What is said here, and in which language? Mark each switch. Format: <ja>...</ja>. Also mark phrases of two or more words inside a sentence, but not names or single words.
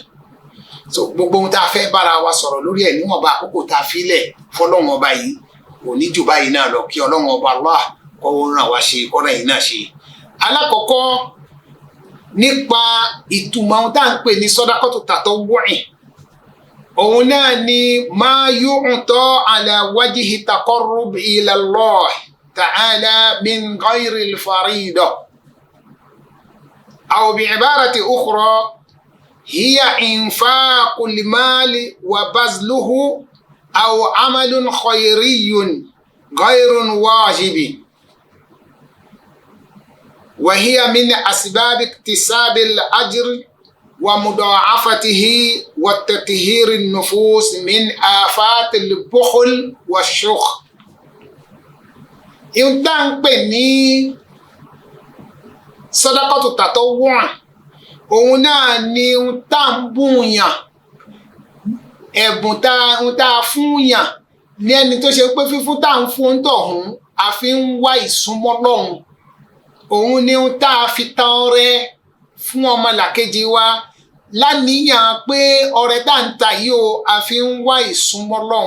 <yo>So gbogbo ohun tá a fẹ́ bára wa sọ̀rọ̀ lórí ẹ̀ níwọ̀nba àkókò tá a filẹ̀ fọlọ́run ọba yìí kò ní jù báyìí náà lọ, kí Ọlọ́run ọba Allah kó ràn wá ṣe, kó ràn yín náà ṣe. Alákọ̀ọ́kọ́ nípa ìtumọ̀ ohun tá à ń pè ní</yo> <ar>صدقة تطوع,</ar> <yo>òun náà ni</yo> <ar>ما يؤتى على وجه التقرب إلى الله تعالى من غير الفريضة, أو بعبارة أخرى هي إنفاق المال وبذله أو عمل خيري غير واجب، وهي من أسباب اكتساب الأجر ومضاعفته وتطهير النفوس من آفات البخل والشح. إنتان بني صدقة التطوع</ar> <yo>òun náà ni ohun tá à ń bùnyàn, ẹ̀bùn tá a fúnyàn ní ẹni tó ṣe pé fífún tá à ń fún tọ̀hún a fi ń wá ìsúnmọ́ Ọlọ́run. Òun ni ohun tá a fi ta ọrẹ fún ọmọlàkejì wa láníyàn pé ọrẹ tá à ń ta yìí o a fi ń wá ìsúnmọ́ Ọlọ́run.</yo>